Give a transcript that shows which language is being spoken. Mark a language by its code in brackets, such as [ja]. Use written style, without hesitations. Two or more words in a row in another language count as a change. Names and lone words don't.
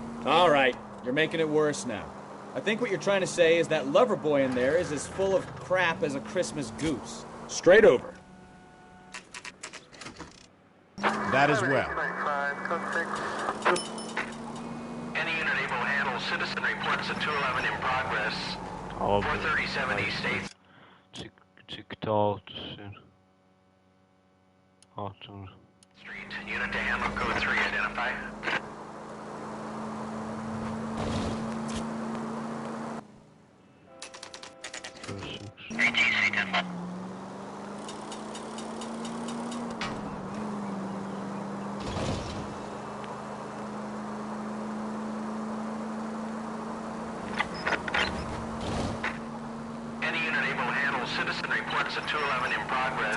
[en] All right, you're making it worse now. I think what you're trying to say is that lover boy in there is as full of crap as a Christmas goose. Straight over. That as well. Any unit able to handle citizen reports at 211 in progress. 437 East States. [lv] Cik tālu tas ir? Tur. [en] Street. Unit to handle code 3, identify. ATC 10. Citizen reports at 211 in progress.